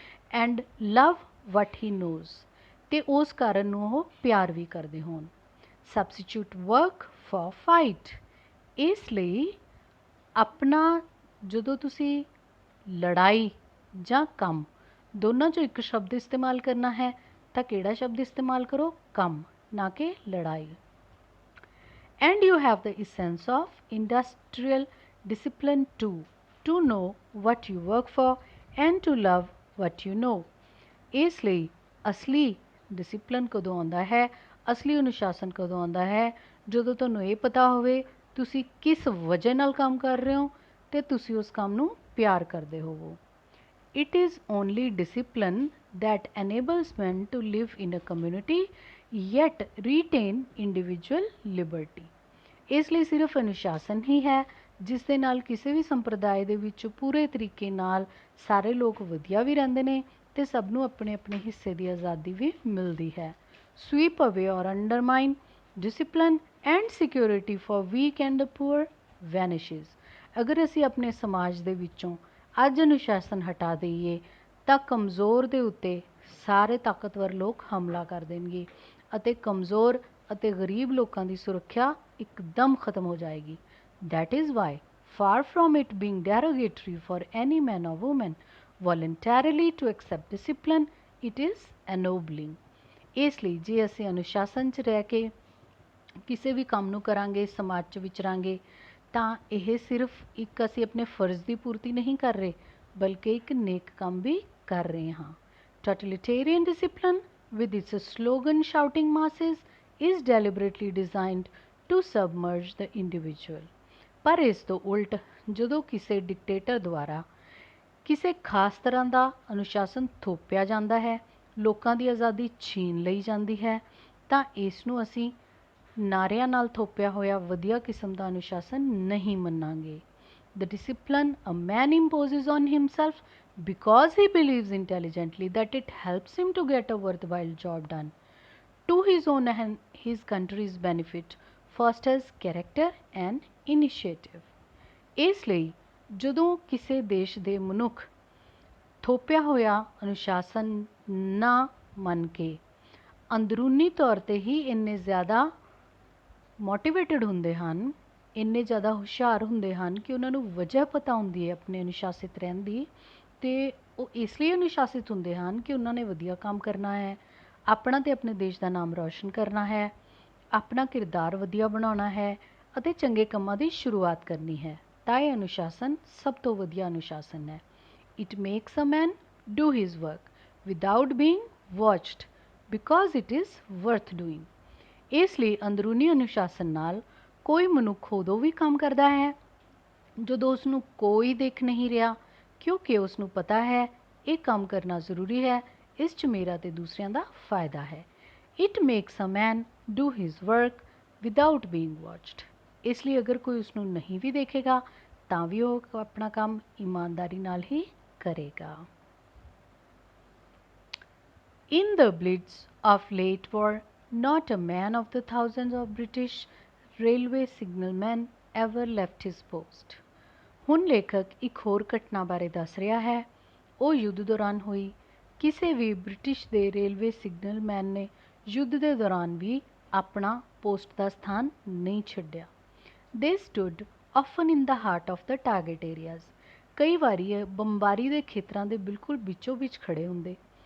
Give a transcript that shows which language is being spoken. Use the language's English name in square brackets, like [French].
[English] and love what he knows, [Punjabi] ਅਤੇ ਉਸ ਕਾਰਨ ਨੂੰ ਉਹ ਪਿਆਰ ਵੀ ਕਰਦੇ ਹੋਣ। [English] substitute work for fight, [Punjabi] ਇਸ ਲਈ ਆਪਣਾ ਜਦੋਂ ਤੁਸੀਂ ਲੜਾਈ ਜਾਂ ਕੰਮ ਦੋਨਾਂ 'ਚੋਂ ਇੱਕ ਸ਼ਬਦ ਇਸਤੇਮਾਲ ਕਰਨਾ ਹੈ ਤਾਂ ਕਿਹੜਾ ਸ਼ਬਦ ਇਸਤੇਮਾਲ ਕਰੋ? ਕੰਮ, ਨਾ ਕਿ ਲੜਾਈ। [English] And you have the essence of industrial discipline too, to know what you work for and to love what you know। [Punjabi] ਇਸ ਲਈ ਅਸਲੀ ਡਿਸਿਪਲਿਨ ਕਦੋਂ ਆਉਂਦਾ ਹੈ, ਅਸਲੀ ਅਨੁਸ਼ਾਸਨ ਕਦੋਂ ਆਉਂਦਾ ਹੈ? ਜਦੋਂ ਤੁਹਾਨੂੰ ਇਹ ਪਤਾ ਹੋਵੇ ਤੁਸੀਂ ਕਿਸ ਵਜ੍ਹਾ ਨਾਲ ਕੰਮ ਕਰ ਰਹੇ ਹੋ ਤੇ ਤੁਸੀਂ ਉਸ ਕੰਮ ਨੂੰ ਪਿਆਰ ਕਰਦੇ ਹੋਵੋ। [English] It is only discipline that enables men to live in a community yet retain individual liberty। [Punjabi] ਇਸ ਲਈ ਸਿਰਫ ਅਨੁਸ਼ਾਸਨ ਹੀ ਹੈ ਜਿਸ ਦੇ ਨਾਲ ਕਿਸੇ ਵੀ ਸੰਪਰਦਾਇ ਦੇ ਵਿੱਚ ਪੂਰੇ ਤਰੀਕੇ ਨਾਲ ਸਾਰੇ ਲੋਕ ਵਧੀਆ ਵੀ ਰਹਿੰਦੇ ਨੇ ਤੇ ਸਭ ਨੂੰ ਆਪਣੇ ਆਪਣੇ ਹਿੱਸੇ ਦੀ ਆਜ਼ਾਦੀ ਵੀ ਮਿਲਦੀ ਹੈ। [English] Sweep away or undermine discipline and security for weak and the poor vanishes। [Punjabi] ਅਗਰ ਅਸੀਂ ਆਪਣੇ ਸਮਾਜ ਦੇ ਵਿੱਚੋਂ ਅੱਜ ਅਨੁਸ਼ਾਸਨ ਹਟਾ ਦਈਏ ਤਾਂ ਕਮਜ਼ੋਰ ਦੇ ਉੱਤੇ ਸਾਰੇ ਤਾਕਤਵਰ ਲੋਕ ਹਮਲਾ ਕਰ ਦੇਣਗੇ ਅਤੇ ਕਮਜ਼ੋਰ ਅਤੇ ਗਰੀਬ ਲੋਕਾਂ ਦੀ ਸੁਰੱਖਿਆ ਇੱਕਦਮ ਖਤਮ ਹੋ ਜਾਏਗੀ। [English] That is why, far from it being derogatory for any man or woman voluntarily to accept discipline, it is ennobling। [Punjabi] ਇਸ ਲਈ ਜੇ ਅਸੀਂ ਅਨੁਸ਼ਾਸਨ 'ਚ ਰਹਿ ਕੇ ਕਿਸੇ ਵੀ ਕੰਮ ਨੂੰ ਕਰਾਂਗੇ, ਸਮਾਜ 'ਚ ਵਿਚਰਾਂਗੇ, ਤਾਂ ਇਹ ਸਿਰਫ ਇੱਕ ਅਸੀਂ ਆਪਣੇ ਫਰਜ਼ ਦੀ ਪੂਰਤੀ ਨਹੀਂ ਕਰ ਰਹੇ ਬਲਕਿ ਇੱਕ ਨੇਕ ਕੰਮ ਵੀ ਕਰ ਰਹੇ ਹਾਂ। [English] Totalitarian discipline with its slogan shouting masses is deliberately designed to submerge the individual। [Punjabi] ਪਰ ਇਸ ਤੋਂ ਉਲਟ ਜਦੋਂ ਕਿਸੇ ਡਿਕਟੇਟਰ ਦੁਆਰਾ ਕਿਸੇ ਖਾਸ ਤਰ੍ਹਾਂ ਦਾ ਅਨੁਸ਼ਾਸਨ ਥੋਪਿਆ ਜਾਂਦਾ ਹੈ, ਲੋਕਾਂ ਦੀ ਆਜ਼ਾਦੀ ਛੀਨ ਲਈ ਜਾਂਦੀ ਹੈ, ਤਾਂ ਇਸ ਨੂੰ ਅਸੀਂ ਨਾਰਿਆਂ ਨਾਲ ਥੋਪਿਆ ਹੋਇਆ ਵਧੀਆ ਕਿਸਮ ਦਾ ਅਨੁਸ਼ਾਸਨ ਨਹੀਂ ਮੰਨਾਂਗੇ। [English] The discipline a man imposes on himself because he believes intelligently that it helps him to get a worthwhile job done to his own and his country's benefit fosters character and initiative। [Punjabi] ਇਸ ਲਈ ਜਦੋਂ ਕਿਸੇ ਦੇਸ਼ ਦੇ ਮਨੁੱਖ ਥੋਪਿਆ ਹੋਇਆ ਅਨੁਸ਼ਾਸਨ ਨਾ ਮੰਨ ਕੇ ਅੰਦਰੂਨੀ ਤੌਰ 'ਤੇ ਹੀ ਇੰਨੇ ਜ਼ਿਆਦਾ ਮੋਟੀਵੇਟਡ ਹੁੰਦੇ ਹਨ, ਇੰਨੇ ਜ਼ਿਆਦਾ ਹੁਸ਼ਿਆਰ ਹੁੰਦੇ ਹਨ ਕਿ ਉਹਨਾਂ ਨੂੰ ਵਜ੍ਹਾ ਪਤਾ ਹੁੰਦੀ ਹੈ ਆਪਣੇ ਅਨੁਸ਼ਾਸਿਤ ਰਹਿਣ ਦੀ, ਅਤੇ ਉਹ ਇਸ ਲਈ ਅਨੁਸ਼ਾਸਿਤ ਹੁੰਦੇ ਹਨ ਕਿ ਉਹਨਾਂ ਨੇ ਵਧੀਆ ਕੰਮ ਕਰਨਾ ਹੈ, ਆਪਣਾ ਅਤੇ ਆਪਣੇ ਦੇਸ਼ ਦਾ ਨਾਮ ਰੌਸ਼ਨ ਕਰਨਾ ਹੈ, ਆਪਣਾ ਕਿਰਦਾਰ ਵਧੀਆ ਬਣਾਉਣਾ ਹੈ ਅਤੇ ਚੰਗੇ ਕੰਮਾਂ ਦੀ ਸ਼ੁਰੂਆਤ ਕਰਨੀ ਹੈ। ਤਾਂ ਇਹ ਅਨੁਸ਼ਾਸਨ ਸਭ ਤੋਂ ਵਧੀਆ ਅਨੁਸ਼ਾਸਨ ਹੈ। [English] It makes a man do his work without being watched because it is worth doing। [Punjabi] ਇਸ ਲਈ ਅੰਦਰੂਨੀ ਅਨੁਸ਼ਾਸਨ ਨਾਲ ਕੋਈ ਮਨੁੱਖ ਉਦੋਂ ਵੀ ਕੰਮ ਕਰਦਾ ਹੈ ਜਦੋਂ ਉਸ ਨੂੰ ਕੋਈ ਦੇਖ ਨਹੀਂ ਰਿਹਾ, ਕਿਉਂਕਿ ਉਸ ਨੂੰ ਪਤਾ ਹੈ ਇਹ ਕੰਮ ਕਰਨਾ ਜ਼ਰੂਰੀ ਹੈ, ਇਸ 'ਚ ਮੇਰਾ ਅਤੇ ਦੂਸਰਿਆਂ ਦਾ ਫਾਇਦਾ ਹੈ। [English] It makes a man do his work without being watched। [Punjabi] ਇਸ ਲਈ ਅਗਰ ਕੋਈ ਉਸ ਨੂੰ ਨਹੀਂ ਵੀ ਦੇਖੇਗਾ ਤਾਂ ਵੀ ਉਹ ਆਪਣਾ ਕੰਮ ਇਮਾਨਦਾਰੀ ਨਾਲ ਹੀ ਕਰੇਗਾ। [English] In the blitz of late war, not a man of the thousands of British railway signalmen ever left his post। [Punjabi] ਹੁਣ ਲੇਖਕ ਇੱਕ ਹੋਰ ਘਟਨਾ ਬਾਰੇ ਦੱਸ ਰਿਹਾ ਹੈ। ਉਹ ਯੁੱਧ ਦੌਰਾਨ ਹੋਈ। ਕਿਸੇ ਵੀ ਬ੍ਰਿਟਿਸ਼ ਦੇ ਰੇਲਵੇ ਸਿਗਨਲਮੈਨ ਨੇ ਯੁੱਧ ਦੇ ਦੌਰਾਨ ਵੀ ਆਪਣਾ ਪੋਸਟ ਦਾ ਸਥਾਨ ਨਹੀਂ ਛੱਡਿਆ। [English] They stood often in the heart of the target areas। [Punjabi] ਕਈ ਵਾਰੀ ਇਹ ਬੰਬਾਰੀ ਦੇ ਖੇਤਰਾਂ ਦੇ ਬਿਲਕੁਲ ਵਿੱਚੋਂ ਵਿੱਚ ਖੜੇ ਹੁੰਦੇ।